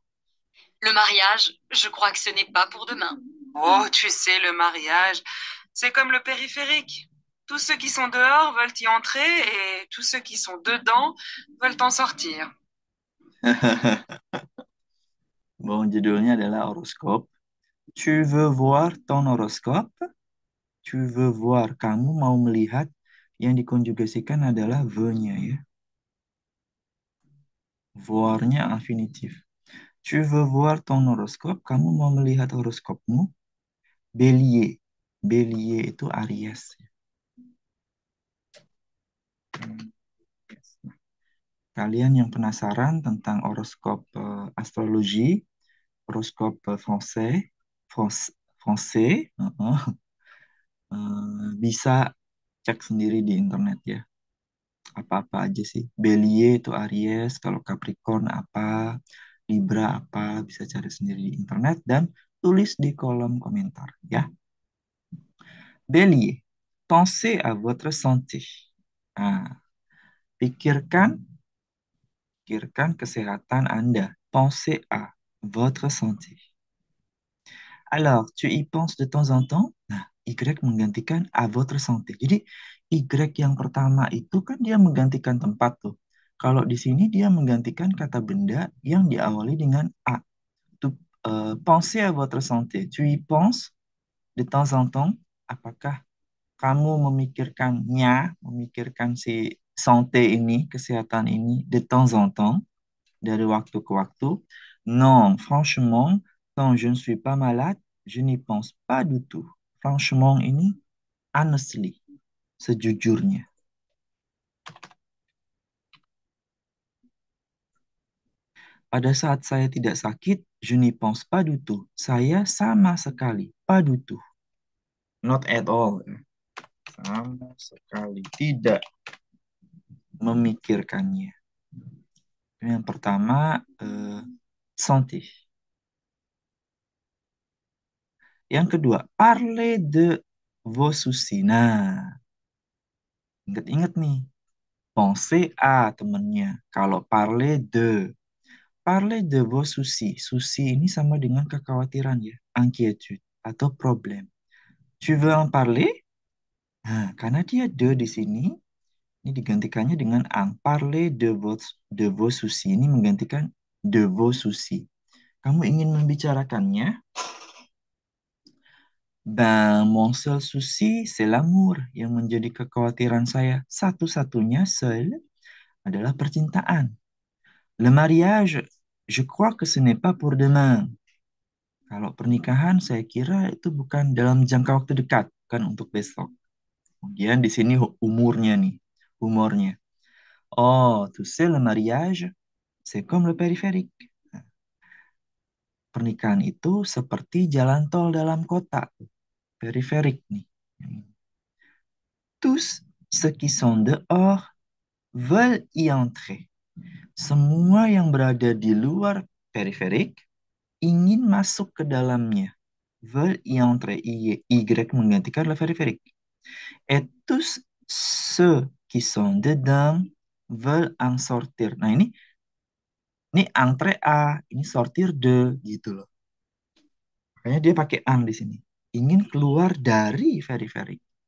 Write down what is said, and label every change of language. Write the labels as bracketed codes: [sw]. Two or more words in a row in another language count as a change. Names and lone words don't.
[fr] Le mariage, je crois que ce n'est pas pour demain. Oh, tu sais, le mariage, c'est comme le périphérique. Tous ceux qui sont dehors veulent y entrer et tous ceux qui sont dedans veulent en sortir. Bon, [id] judulnya adalah horoskop. [fr] Tu veux voir ton horoscope? Tu veux voir. [id] Kamu mau melihat, yang dikonjugasikan adalah veut-nya ya. Voir-nya infinitif. [fr] Tu veux voir ton horoscope? [id] Kamu mau melihat horoskopmu? Bélier. Bélier itu Aries. Yes. Nah, kalian yang penasaran tentang horoskop astrologi, horoskop français, français, bisa cek sendiri di internet ya. Apa-apa aja sih. Bélier itu Aries, kalau Capricorn apa, Libra apa, bisa cari sendiri di internet dan tulis di kolom komentar ya. [fr] Bélier, pensez à votre santé. [id] Ah, pikirkan, pikirkan kesehatan Anda. [fr] Pensez à votre santé. Alors, tu y penses de temps en temps? [id] Nah, Y menggantikan [fr] à votre santé. [id] Jadi, Y yang pertama itu kan dia menggantikan tempat tuh. Kalau di sini dia menggantikan kata benda yang diawali dengan A. [fr] Tu, pensez à votre santé. Tu y penses de temps en temps? [id] Apakah kamu memikirkannya, memikirkan si santé ini, kesehatan ini [fr] de temps en temps, [id] dari waktu ke waktu? [fr] Non, franchement, quand je ne suis pas malade, je n'y pense pas du tout. [id] Franchement ini honestly, sejujurnya. Pada saat saya tidak sakit, [fr] je n'y pense pas du tout. [id] Saya sama sekali, [fr] pas du tout. [en] Not at all. [id] Sama sekali tidak memikirkannya. Yang pertama, santé. Yang kedua, [fr] parler de vos soucis. [id] Nah, ingat-ingat nih, [fr] pensez à [id] temennya. [fr] Kalau parler de vos soucis. [id] Soucis ini sama dengan kekhawatiran ya, inquiétude atau problem. [fr] Tu veux en parler? [id] Nah, karena dia de di sini, ini digantikannya dengan ang. [fr] Parler de vos soucis [id] ini menggantikan [fr] de vos soucis. [id] Kamu ingin membicarakannya? [fr] Ben, mon seul souci, c'est l'amour [id] yang menjadi kekhawatiran saya. Satu-satunya seul adalah percintaan. [fr] Le mariage, je crois que ce n'est pas pour demain. [id] Kalau pernikahan, saya kira itu bukan dalam jangka waktu dekat, kan untuk besok. Kemudian di sini umurnya nih, humornya. [fr] Oh, tu sais, le mariage, c'est comme le périphérique. [id] Pernikahan itu seperti jalan tol dalam kota, periferik nih. [fr] Tous ceux qui sont dehors veulent y entrer. [id] Semua yang berada di luar periferik ingin masuk ke dalamnya. [fr] Veulent y entrer. Y menggantikan le périphérique. Et tous ceux qui sont dedans veulent en sortir. [id] Nah ini [fr] entre A, [id] ini [fr] sortir de [id] gitu loh. Makanya dia pakai ang di sini. Ingin keluar dari periferik.